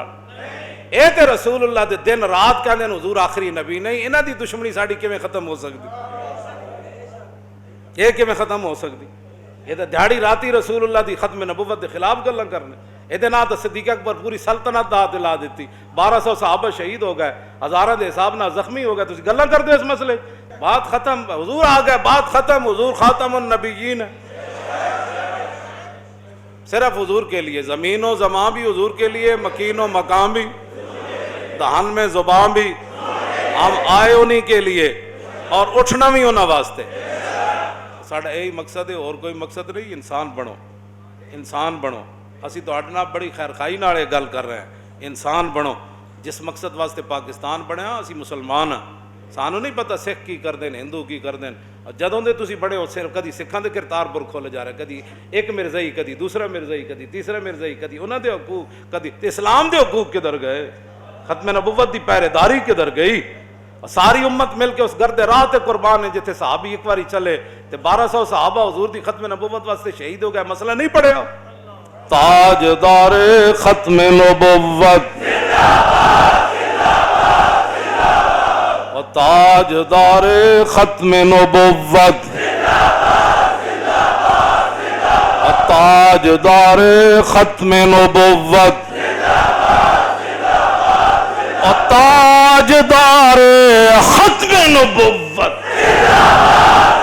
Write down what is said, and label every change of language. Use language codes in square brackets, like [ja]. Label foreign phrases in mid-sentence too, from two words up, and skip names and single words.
[pa] اے تے رسول اللہ دے دن رات کہندے نے حضور آخری نبی نہیں، انہاں دی دشمنی ساڈی کیویں ختم ہو سکدی؟ [ur] یہ کہ میں ختم ہو سکتی؟ [pa] یہ تو دیہڑی راتی رسول اللہ دی ختم نبوت دے خلاف گلاں کرنے۔ یہ نہ تو صدیق اکبر پوری سلطنت دا دلا دیتی، 1200 صحابہ شہید ہو گئے، ہزاراں دے حساب نہ زخمی ہو گئے، تسی گلاں کر دے اس مسئلے؟ بات ختم، حضور آ گئے، بات ختم، حضور خاتم النبیین ہے۔ [ur] صرف حضور کے لیے، زمین و زمان بھی حضور کے لیے، مکین و مقام بھی، دہن میں زبان بھی، ہم آئے انہی کے لیے اور اٹھنا بھی [pa] انہاں واسطے۔ ساڑھا یہی مقصد ہے، اور کوئی مقصد نہیں۔ انسان بنو، انسان بنو۔ اسی تو اٹھنا بڑی خیر خائی نالے گل کر رہے ہیں، انسان بنو۔ جس مقصد واسطے پاکستان بنیا اسی مسلمان ہیں، سانو نہیں پتہ سکھ کی کر دیں ہندو کی کر دیں۔ جدوں دے تسی بڑے ہو صرف کدی سکھاں دے کرتار پر کھولے جا رہے، کدی ایک مرزائی، کدی دوسرا مرزائی، کدی تیسرا مرزائی، کدی انہاں دے حقوق، کدی اسلام دے حقوق کدھر گئے، ختم نبوت دی پہرے داری کدھر گئی؟ ساری امت مل کے اس گرد راہ تے قربان ہے جتھے صحابی ایک باری چلے تے 1200 صحابہ حضور دی ختم نبوت واسطے شہید ہو گئے۔ مسئلہ نہیں پڑھیا؟ تاجدار ختم نبوت اور تاجدار ختم نبوت اور تاجدار ختم نبوت اور تاجدار ختم نبوت